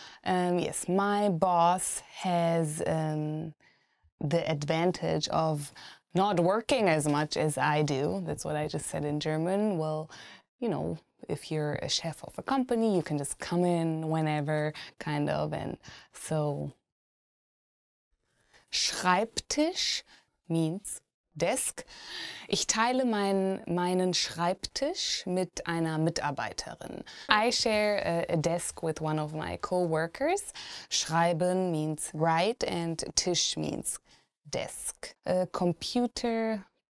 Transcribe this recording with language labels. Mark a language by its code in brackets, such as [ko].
[en] Yes, my boss has the advantage of not working as much as I do. That's what I just said in German. Well, you know, if you're a chef of a company, you can just come in whenever, kind of. And so, Schreibtisch means desk. [de] Ich teile meinen Schreibtisch mit einer Mitarbeiterin. [en] I share a desk with one of my co-workers. Schreiben means write and Tisch means desk. Computer.